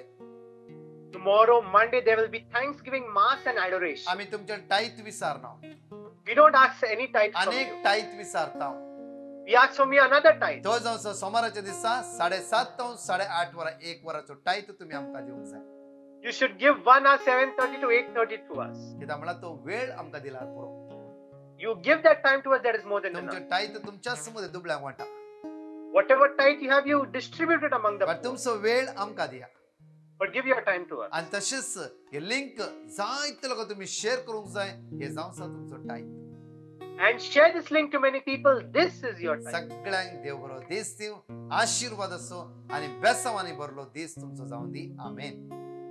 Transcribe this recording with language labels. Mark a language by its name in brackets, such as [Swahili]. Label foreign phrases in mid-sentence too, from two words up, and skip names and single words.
[English] Tomorrow, Monday, there will be Thanksgiving Mass and Adoration. [Konkani] आम्ही तुमचे टाईत विचारना. [English] We don't ask any tithe from [Konkani] अनेक [English] you. [Konkani] टाईत विचारता. [English] We ask from you another tithe. [Konkani] तो जावन सोमाराच्या दिसा 7:30 ते 8:30 वरा 1 वराचो टाईत तुम्ही आमकां दिवंक जाय. [English] You should give 1 hour 7:30 to 8:30 to us. [Konkani] कित्याक म्हळ्यार तो वेळ आमकां दिल्यार पुरो. [English] You give that time to us, that is more than [Konkani] तुमचे [English] enough. [Konkani] टाईत तुमच्याच मध्ये दुबळ्यांक वाटा. [English] Whatever tithe you have, you distribute it among the [Konkani] पण [English] poor. [Konkani] तुमचो वेळ आमकां दिया. [English] But give your time to us. [Konkani] आणि तशेंच हे लिंक जायते लोक तुम्ही शेअर करूंक जाय. हे जावन आसा तुमचो टाईत. [English] And share this link to many people. This is your tithe. [Konkani] सगळ्यांक देव बरो दीस दिव, आशीर्वाद असो आणि बेसावानी भरलो दीस तुमचो जावन दी. आमेन.